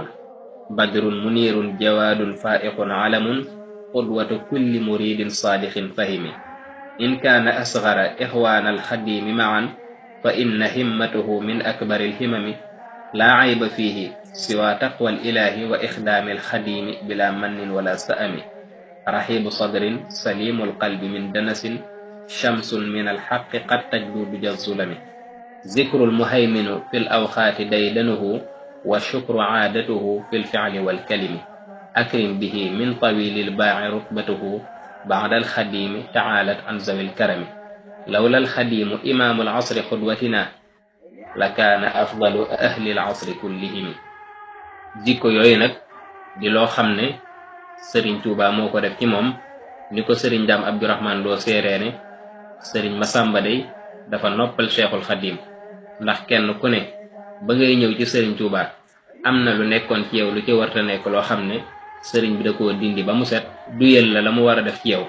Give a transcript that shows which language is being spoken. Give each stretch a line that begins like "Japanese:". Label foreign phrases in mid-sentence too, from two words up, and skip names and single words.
Arabic: بدر منير جواد فائق علم قدوة كل مريد صادق فهم إن كان أصغر إخوان الخديم ما فإن همته من أكبر الهمم لا عيب فيه سوى تقوى الإله وإخدام الخديم بلا من ولا سأم راغب صدر سليم القلب من دنس شمس من الحق قد تجلو بالظلم ذكر المهيمن في الأوقات ديدنه وشكر عادته في الفعل والكلم أكرم به من طويل الباع رتبته بعد الخديم تعالت عن ذوي الكرم لولا الخديم إمام العصر قدوتنا لكان أفضل أهل العصر كلهم.
Wolof: jikko yooyu nag di loo xam ne sëriñ Tuubaa moo ko def ci moom ni ko sëriñ Daam Abdurahmaan Lo séeree ne sëriñ Masamba day dafa noppal Cheikhul Xadim ndax kenn ku ne ba ngay ñëw ci sëriñ Tuubaa am na lu nekkoon ci yow lu ci warta nekk loo xam ne sëriñ bi da koo dindi ba mu set duyel la mu war a def ci yow.